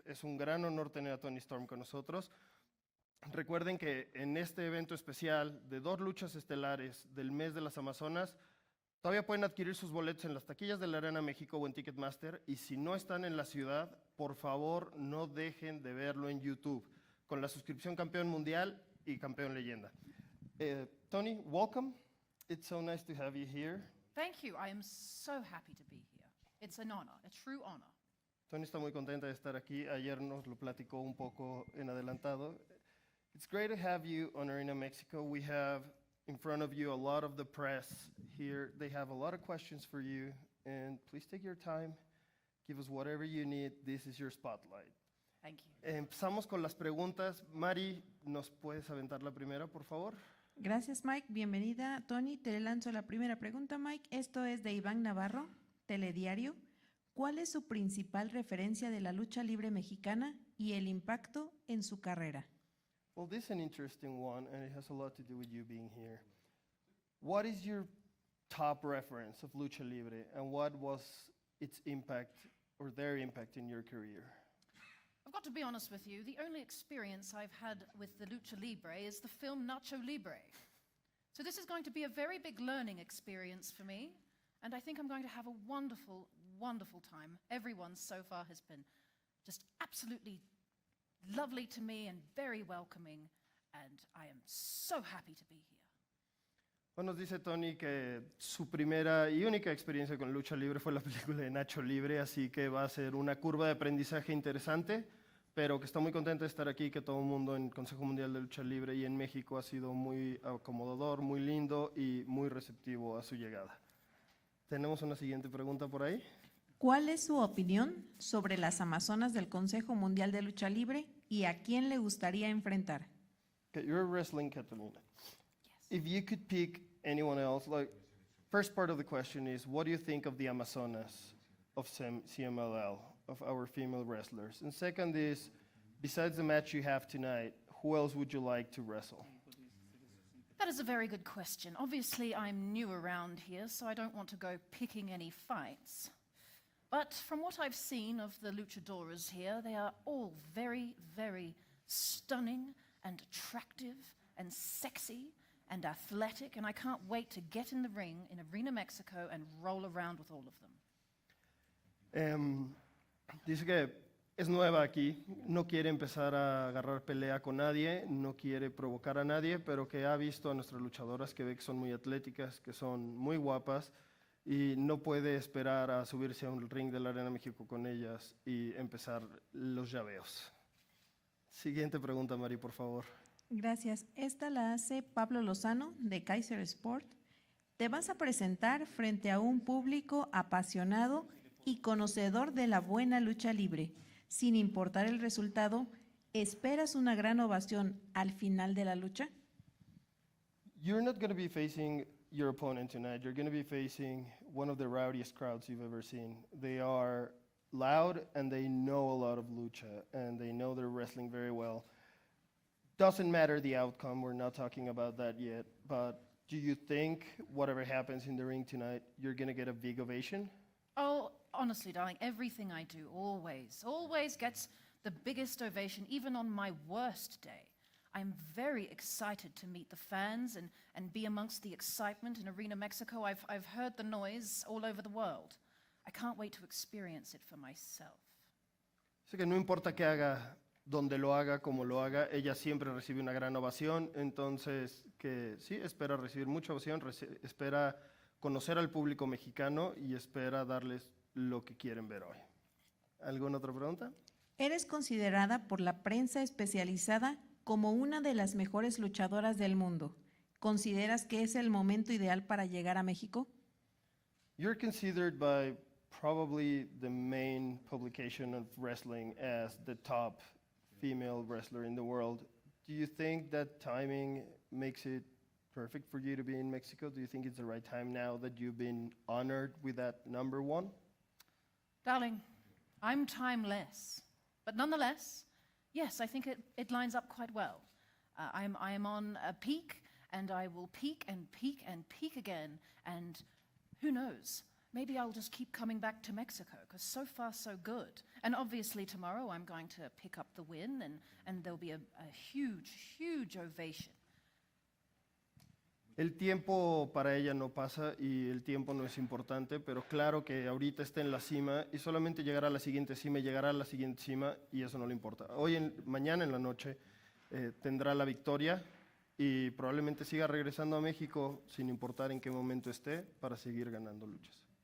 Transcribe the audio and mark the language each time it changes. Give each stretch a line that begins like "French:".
Spanish: Es un gran honor tener a Toni Storm con nosotros. Recuerden que en este evento especial de 2 luchas estelares del mes de las Amazonas, todavía pueden adquirir sus boletos en las taquillas de la Arena México o en Ticketmaster. Y si no están en la ciudad, por favor, no dejen de verlo en YouTube, con la suscripción Campeón Mundial y Campeón Leyenda.
English: Toni, welcome. It's so nice to have you here. Thank you. I am so happy to be here. It's an honor, a true honor.
Spanish: Toni está muy contenta de estar aquí. Ayer nos lo platicó un poco en adelantado.
English: It's great to have you on Arena Mexico. We have in front of you a lot of the press here. They have a lot of questions for you. And please take your time. Give us whatever you need. This is your spotlight. Thank you.
Spanish: Empezamos con las preguntas. Mari, ¿nos puedes aventar la primera, por favor? Gracias, Mike. Bienvenida, Toni. Te lanzo la primera pregunta, Mike. Esto es de Iván Navarro, Telediario. ¿Cuál es su principal referencia de la lucha libre mexicana y el impacto en su carrera?
English: Well, this is an interesting one, and it has a lot to do with you being here. What is your top reference of Lucha Libre, and what was its impact or their impact in your career? I've got to be honest with you, the only experience I've had with the Lucha Libre is the film Nacho Libre. So this is going to be a very big learning experience for me, and I think I'm going to have a wonderful, wonderful time. Everyone so far has been just absolutely lovely to me and very welcoming, and I am so happy to be here.
Spanish: Bueno, nos dice Toni que su primera y única experiencia con lucha libre fue la película de Nacho Libre, así que va a ser una curva de aprendizaje interesante, pero que está muy contenta de estar aquí, que todo el mundo en el Consejo Mundial de Lucha Libre y en México ha sido muy acomodador, muy lindo y muy receptivo a su llegada. ¿Tenemos una siguiente pregunta por ahí? ¿Cuál es su opinión sobre las Amazonas del Consejo Mundial de Lucha Libre y a quién le gustaría enfrentar?
English: Okay, you're wrestling, Catalina. Yes. If you could pick anyone else, like, first part of the question is, what do you think of the Amazonas of Cmll, of our female wrestlers? And second is, besides the match you have tonight, who else would you like to wrestle? That is a very good question. Obviously, I'm new around here, so I don't want to go picking any fights. But from what I've seen of the luchadoras here, they are all very, very stunning and attractive and sexy and athletic, and I can't wait to get in the ring in Arena Mexico and roll around with all of them.
Spanish: Dice que es nueva aquí, no quiere empezar a agarrar pelea con nadie, no quiere provocar a nadie, pero que ha visto a nuestras luchadoras que ve que son muy atléticas, que son muy guapas, y no puede esperar a subirse a un ring de la Arena México con ellas y empezar los llaveos. Siguiente pregunta, Mari, por favor. Gracias. Esta la hace Pablo Lozano, de Kaiser Sport. Te vas a presentar frente a un público apasionado y conocedor de la buena lucha libre. Sin importar el resultado, ¿esperas una gran ovación al final de la lucha?
English: You're not going to be facing your opponent tonight. You're going to be facing one of the rowdiest crowds you've ever seen. They are loud and they know a lot of lucha and they know their wrestling very well. Doesn't matter the outcome, we're not talking about that yet, but do you think whatever happens in the ring tonight, you're going to get a big ovation? Oh, honestly, darling, everything I do always gets the biggest ovation, even on my worst day. I'm very excited to meet the fans and be amongst the excitement in Arena Mexico. I've heard the noise all over the world. I can't wait to experience it for myself.
Spanish: Sé que no importa qué haga, donde lo haga, como lo haga, ella siempre recibe una gran ovación, entonces que sí, espera recibir mucha ovación, espera conocer al público mexicano y espera darles lo que quieren ver hoy. ¿Alguna otra pregunta? Eres considerada por la prensa especializada como una de las mejores luchadoras del mundo. ¿Consideras que es el momento ideal para llegar a México?
English: You're considered by probably the main publication of wrestling as the top female wrestler in the world. Do you think that timing makes it perfect for you to be in Mexico? Do you think it's the right time now that you've been honored with that number one? Darling, I'm timeless. But nonetheless, yes, I think it lines up quite well. I am on a peak, and I will peak and peak and peak again. And who knows? Maybe I'll just keep coming back to Mexico, because so far so good. And obviously tomorrow I'm going to pick up the win, and there'll be a huge, huge ovation.
Spanish: El tiempo para ella no pasa y el tiempo no es importante, pero claro que ahorita está en la cima y solamente llegará a la siguiente cima y llegará a la siguiente cima y eso no le importa. Mañana en la noche tendrá la victoria y probablemente siga regresando a México sin importar en qué momento esté para seguir ganando luchas.